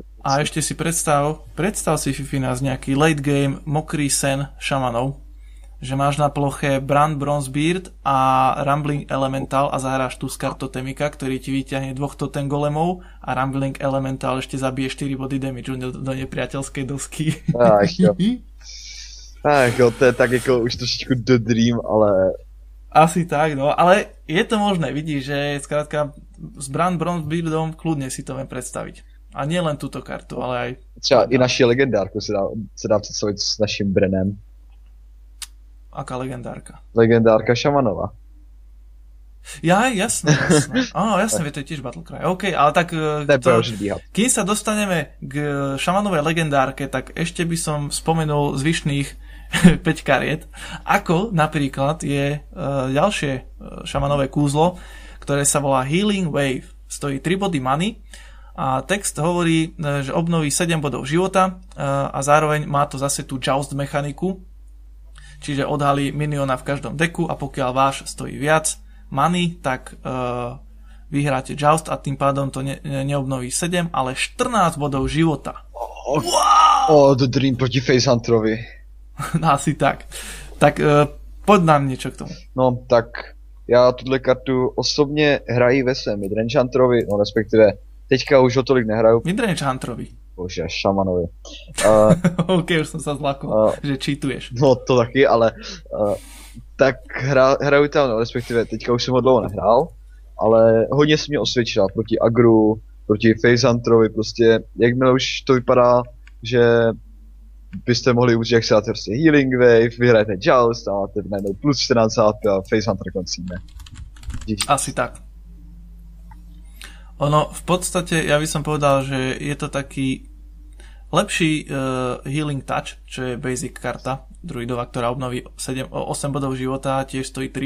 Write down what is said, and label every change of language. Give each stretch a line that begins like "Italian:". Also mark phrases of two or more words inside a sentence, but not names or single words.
Slovak: A ešte si predstav si Fifina z nejaký
English: late game
Slovak: mokrý sen šamanov, že máš na ploche Brand Bronzebeard a Rumbling Elemental a zahráš Tuskar Totemika, ktorý ti vyťahne 2 totem golemov a Rumbling Elemental ešte zabije 4 body damage do nepriateľskej dosky.
Czech: Ach jo, to je tak jako už trošičku
English: The Dream,
Czech: ale...
Slovak: Asi tak, no, ale je to možné, vidíš, že skrátka s Brand Bronzebeardom kľudne si to viem predstaviť. A nie len túto kartu, ale aj...
Czech: Třeba i naši legendárku se dá představit s naším Brenem.
Slovak: Aká legendárka? Legendárka šamanova. Ja, jasné. Jasné, to je tiež
English: Battle Cry.
Slovak: OK, ale tak kým sa dostaneme k šamanovej legendárke, tak ešte by som spomenul zvyšných 5 kariet, ako napríklad je ďalšie šamanové kúzlo, ktoré sa volá Healing Wave. Stojí 3 body many a text hovorí, že obnoví 7 bodov života a zároveň má to zase tú joust mechaniku, čiže odhalí miniona v každom deku a pokiaľ váš stojí viac many, tak vyhráte joust a tým pádom to neobnoví 7, ale 14 bodov života.
English: The Dream
Slovak: proti Facehunterovi. Asi tak. Tak poď nám niečo k tomu.
Czech: No, tak já tuhle kartu osobně hrají ve svém Midrange Hunterovi, no respektive teďka už ho tolik nehraju.
Slovak: Midrange Hunterovi?
Czech: Bože, šamanovi.
Slovak: OK, už som sa zlakol, že cheatuješ.
Czech: No, to taky, ale tak hraju tam, no, respektive teďka už jsem ho dlouho nehrál, ale hodně se mě osvědčila proti Agru, proti Facehunterovi, prostě jakmile už to vypadá, že byste mohli užít, jak se dáte prostě Healing Wave, vyhrajete Joust a máte najednou plus 14 HP a Facehunter koncíme.
Slovak: Asi tak. Ono, v podstate, ja by som povedal, že je to taký lepší Healing Touch, čo je basic karta druidova, ktorá obnoví 8 bodov života a tiež stojí 3.